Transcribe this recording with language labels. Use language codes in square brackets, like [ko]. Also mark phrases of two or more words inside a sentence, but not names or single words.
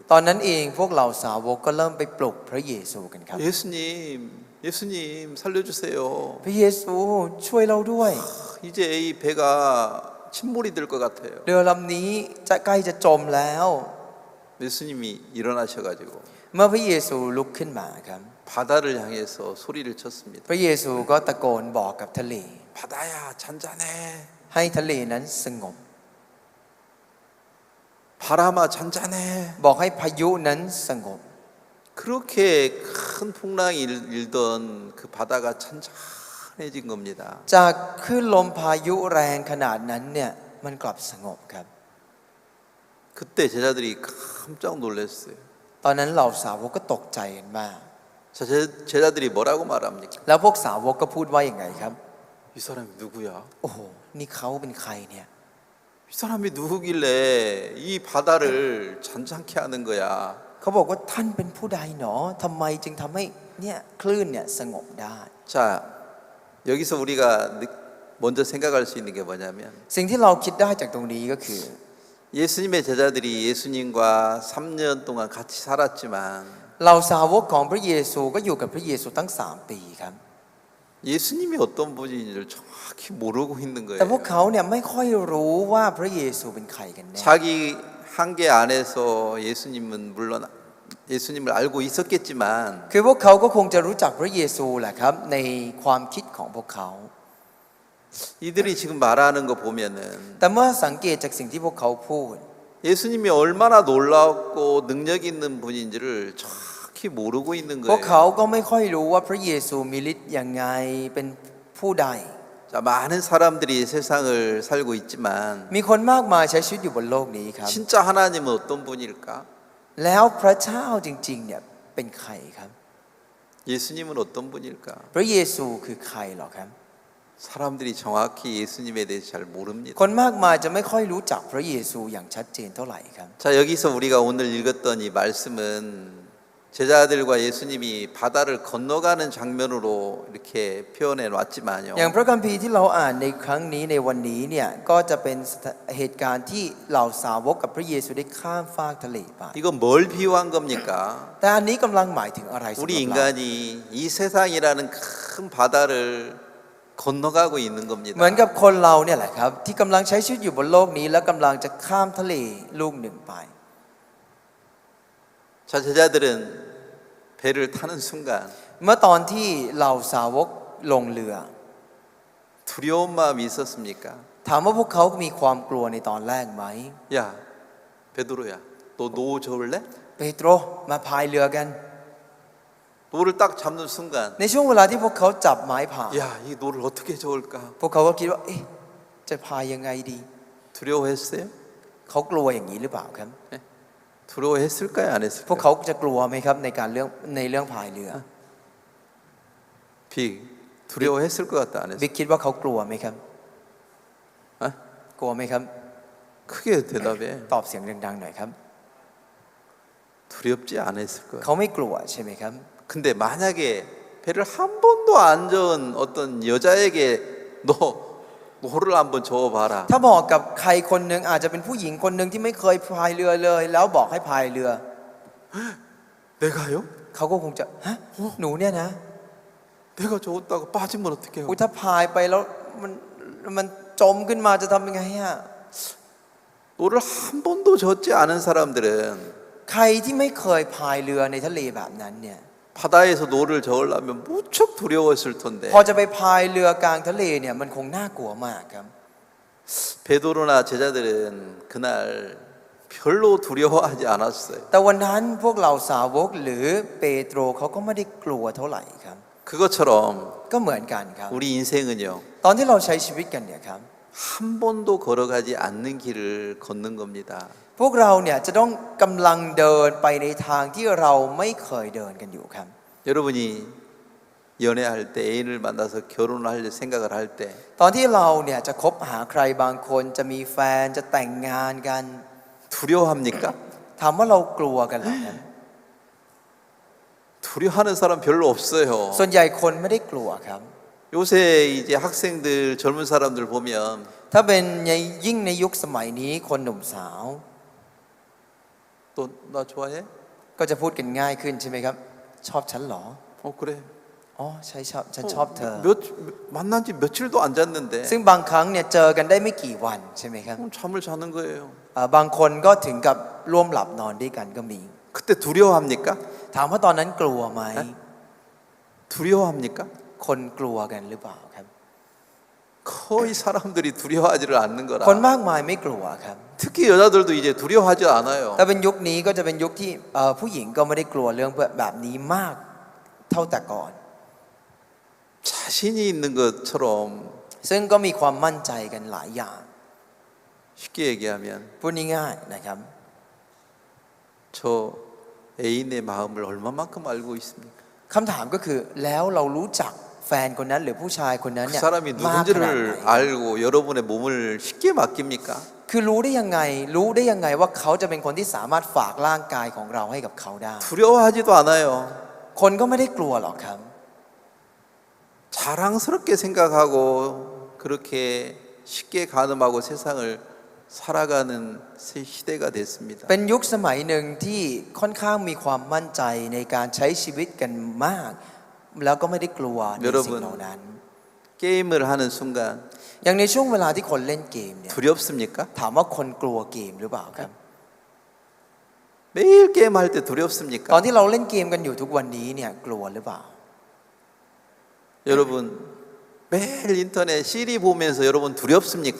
[th] ตอนนั้นเองพวกเราสาวกก็เริ่มไปปลุกพระเยซูกันครับ [ko] 예수님 살려주세요. [th] พระเยซูช่วยเราด้วย [ko] 이제 이 배가 침몰이 될 것 같아요. [th] เรือลำนี้จะใกล้จะจมแล้ว [ko] 예수님이 일어나셔가지고 [th] เมื่อพระเยซูลุกขึ้นมาครับ [ko] 바다를 향해서 소리를 쳤습니다. [th] พระเยซูก็ตะโกนบอกกับทะเล [ko] 바다야 잔잔해. [th] ให้ทะเลนั้นสงบ [ko] 바람아 잔잔해. [th] บอกให้พายุนั้นสงบ [ko] 그렇게 큰 풍랑이 일던 그 바다가 잔잔해진 겁니다. [th] จากคลื่นลมพายุแรงขนาดนั้นเนี่ยมันกลับสงบครับ [ko] 그때 제자들이 깜짝 놀랐어요. [th] ตอนนั้นเหล่าสาวกก็ตกใจกันมาก [ko] 자, 제자들이 뭐라고 말합니까? [th] แล้วพวกสาวกก็พูดว่าอย่างไงครับ [ko] 이 사람이 누구야? [th] โอ้โหนี่เขาเป็นใครเนี่ย [ko] 이 사람이 누구길래 이 바다를 잔잔케 하는 거야? [th] เขาบอกว่าท่านเป็นผู้ใดหนอทำไมจึงทำให้เนี่ยคลื่นเนี่ยสงบได้ [ko] 자, 여기서 우리가 먼저 생각할 수 있는 게 뭐냐면 [th] สิ่งที่เราคิดได้จากตรงนี้ก็คือ [ko] 예수님의 제자들이 예수님과 3년 동안 같이 살았지만 [th] เราสาวกของพระเยซูก็อยู่กับพระเยซูตั้ง3 ปีครับ [ko] 예수님이 어떤 분인지를 정확히 모르고 있는 [th] แต่พวก [ko] 거예요. [th] เขาเนี่ยไม่ค่อยรู้ว่าพระเยซูเป็นใครกันแน่ [ko] 자기 한계 안에서 예수님은 물론 예수님을 알고 있었겠지만 [th] คือพวกเขาก็คงจะรู้จักพระเยซูแหละครับในความคิดของพวกเขา [ko] 이들이 지금 말하는 거 보면은 [th] แต่เมื่อสังเกตจากสิ่งที่พวกเขาพูด [ko] 예수님이 얼마나 놀랍고 능력 있는 분인지를 정확히 모르고 있는 [th] พวก [ko] 거예요. [th] เขาก็ไม่ค่อยรู้ว่าพระเยซูมีฤทธิ์ยังไงเป็นผู้ใด [ko] 자, 많은 사람들이 세상을 살고 있지만 [th] มีคนมากมายใช้ชีวิตอยู่บนโลกนี้ครับ [ko] 진짜 하나님은 어떤 분일까? [th] แล้วพระเจ้าจริงๆเนี่ยเป็นใครครับ [ko] 예수님은 어떤 분일까? [th] พระเยซูคือใครหรอครับ [ko] 사람들이 정확히 예수님에 대해서 잘 모릅니다. [th] คนมากมายจะไม่ค่อยรู้จักพระเยซูอย่างชัดเจนเท่าไหร่ครับ [ko] 자, 여기서 우리가 오늘 읽었던 이 말씀은 제자들과 예수님이 바다를 건너가는 장면으로 이렇게 표현해 놨지만요. [th] อย่างพระคัมภีร์ที่เราอ่านในครั้งนี้ในวันนี้เนี่ยก็จะเป็นเหตุการณ์ที่เหล่าสาวกกับพระเยซูได้ข้ามฟากทะเลไป [ko] 이건 뭘 비유한 겁니까? [th] แต่อันนี้กำลังหมายถึงอะไรสำหรับ [ko] 우리 [th] เรา [ko] 인간이 이 세상이라는 큰 바다를 건너가고 있는 [th] เหมือน [ko] 겁니다. [th] กับคนเราเนี่ยแหละครับที่กำลังใช้ชีวิตอยู่บนโลกนี้แล้วกำลังจะข้ามทะเลลูกหนึ่งไป [ko] 자, 제자들은 배를 타는 순간 [th] เมื่อตอนที่เหล่าสาวกลงเรือ [ko] 두려운 마음이 있었습니까? [th] ถามว่าพวกเขามีความกลัวในตอนแรกไหม [ko] 야, 베드로야, 너 노 저을래? [th] เปโตรมาพายเรือกัน [ko] 노를 딱 잡는 순간 [th] ในช่วงเวลาที่พวกเขาจับไม้พาย [ko] 야, 이 노를 어떻게 저을까? [th] พวกเขาก็คิดว่าเอ๊ะจะพายยังไงดี [ko] 두려워했어요? [th] เขากลัวอย่างนี้หรือเปล่าครับ [ko] 두려워했을까요? 안 [th] พวก [ko] 했을까요? [th] เขาจะกลัวไหมครับในเรื่องพายเรือ [ko] 빅 두려워했을 것 같다 안 [th] บิ๊ก [ko] 했을까요? [th] คิดว่าเขากลัวไหมครับ [ko] 어? [th] กลัวไหมครับ [ko] 크게 대답해. [th] ตอบเสียงดังๆหน่อยครับ [ko] 두렵지 않았을 거예요. [th] เขาไม่กลัวใช่ไหมครับ [ko] 근데 만약에 배를 한 번도 안 저은 어떤 여자에게 너 노를 한번 저어봐라. [th] ถ้าบอกกับใครคนหนึ่งอาจจะเป็นผู้หญิงคนหนึ่งที่ไม่เคยพายเรือเลย แล้วบอกให้พายเรือ [ko] 내가요? [th] เขาก็คงจะฮะหนูเนี่ยนะ [ko] 내가 저었다가 빠지면 어떡해요? [th] อุ๊ยถ้าพายไปแล้วมันจมขึ้นมาจะทำยังไงอะ [ko] 노를 한 번도 젓지 않은 사람들은 [th] ใครที่ไม่เคยพายเรือในทะเลแบบนั้นเนี่ย [ko] 바다에서 노를 저으려면 무척 두려웠을 텐데 [th] พอจะไปพายเรือกลางทะเลเนี่ยมันคงน่ากลัวมากครับ [ko] 베드로나 제자들은 그날 별로 두려워하지 않았어요. [th] แต่วันนั้นพวกเราสาวกหรือเปโตรเขาก็ไม่ได้กลัวเท่าไหร่ครับ [ko] 그것처럼 [th] ก็เหมือนกันครับ [ko] 우리 인생은요 [th] ตอนที่เราใช้ชีวิตกันเนี่ยครับ [ko] 한 번도 걸어가지 않는 길을 걷는 겁니다. [th] พวกเราเนี่ยจะต้องกำลังเดินไปในทางที่เราไม่เคยเดินกันอยู่ครับ [ko] 여러분이 연애할 때 애인을 만나서 결혼을 할 생각을 할 때 [th] ตอนที่เราเนี่ยจะคบหาใครบางคนจะมีแฟนจะแต่งงานกัน [ko] 두려워합니까? [th] ถามว่าเรากลัวกันเหรอครับ [ko] 두려워하는 사람 별로 없어요. [th] ส่วนใหญ่คนไม่ได้กลัวครับ [ko] 요새 이제 학생들 젊은 사람들 보면 [th] ถ้าเป็นยิ่งในยุคสมัยนี้คนหนุ่มสาว [ko] 또 나 좋아해? [th] ก็จะพูดกันง่ายขึ้นใช่ไหมครับ ชอบฉันเหรอ [ko] 그래. [th] อ๋อใช่ชอบฉันชอบเธอ [ko] 만난 지 며칠도 안 잤는데 [th] ซึ่งบางครั้งเนี่ยเจอกันได้ไม่กี่วันใช่ไหมครับ [ko] 잠을 자는 거예요. [th] บางคนก็ถึงกับร่วมหลับนอนด้วยกันก็มี [ko] 그때 두려워합니까? [th] ถามว่าตอนนั้นกลัวไหม [ko] 두려워합니까? [th] คนกลัวกันหรือเปล่าครับ [ko] 거의 사람들이 두려워하지를 않는 [th] คน [ko] 거라. [th] มากมายไม่กลัวครับ [ko] 특히 여자들도 이제 두려워하지 않아요. [th] แต่เป็นยุคนี้ก็จะเป็นยุคที่ผู้หญิงก็ไม่ได้กลัวเรื่องแบบนี้มากเท่าแต่ก่อน [ko] 자신이 있는 것처럼 [th] ซึ่งก็มีความมั่นใจกันหลายอย่าง [ko] 쉽게 얘기하면 [th] พูดง่ายๆนะครับ [ko] 저 애인의 마음을 얼마만큼 알고 있습니까? [th] คำถามก็คือแล้วเรารู้จักแฟนคนนั้นหรือผู้ชายคนนั้น [ko] 그 [th] เนี่ย [ko] 사람이 [th] มากขนาดไหน [ko] 누군지를 알고 여러분의 몸을 쉽게 맡깁니까? [th] คือรู้ได้ยังไงว่าเขาจะเป็นคนที่สามารถฝากร่างกายของเราให้กับเขาได้ [ko] 두려워하지도 않아요. [th] คนก็ไม่ได้กลัวหรอกครับ [ko] 자랑스럽게 생각하고 그렇게 쉽게 가늠하고 세상을 살아가는 시대가 됐습니다. [th] เป็นยุคสมัยหนึ่งที่ค่อนข้างมีความมั่นใจในการใช้ชีวิตกันมาก แล้วก็ไม่ได้กลัวในสิ่งเหล่านั้น [ko] 게임을 하는 순간 [th] อย่างในช่วงเวลาที่คนเล่นเกมเนี่ย [ko] 두렵습니까? [th] ถามว่าคนกลัวเกมหรือเปล่าครับ [ko] 매일 게임할 때 [th] ตอน [ko] 두렵습니까? [th] ที่เราเล่นเกมกันอยู่ทุกวันนี้เนี่ยกลัวหรือเปล่า [ko] 여러분 매일 인터넷 시리 보면서 여러분 두렵습니까?